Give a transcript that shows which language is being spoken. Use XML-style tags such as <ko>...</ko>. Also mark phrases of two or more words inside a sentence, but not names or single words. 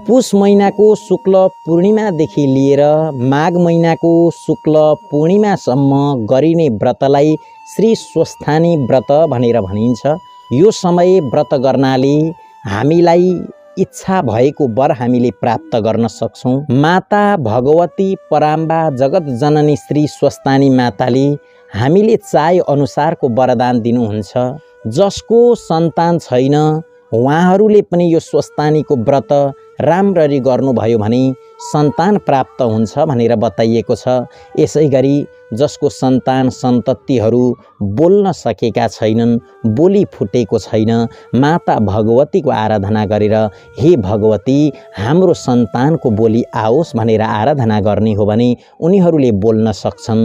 <ne>पुष महिनाको शुक्ल पूर्णिमादेखि लिएर माघ महिनाको शुक्ल पूर्णिमासम्म गरिने व्रतलाई श्री स्वस्थानी व्रत भनेर भनिन्छ। यो समय व्रत गर्नाले हामीलाई इच्छा भएको वर हामीले प्राप्त गर्न सक्छौँ। माता भगवती पराम्बा जगत जननी श्री स्वस्थानी माताले हामीले चाहे अनुसारको वरदान दिनुहुन्छ। जसको सन्तान छैन उहाँहरूले पनि यो स्वस्थानीको व्रत राम्ररी गर्नुभयो भने सन्तान प्राप्त हुन्छ भनेर बताइएको छ। यसैगरी जसको सन्तान सन्ततिहरू बोल्न सकेका छैनन्, बोली फुटेको छैन, माता भगवतीको आराधना गरेर हे भगवती हाम्रो सन्तानको बोली आओस् भनेर आराधना गर्ने हो भने उनीहरूले बोल्न सक्छन्।</ne>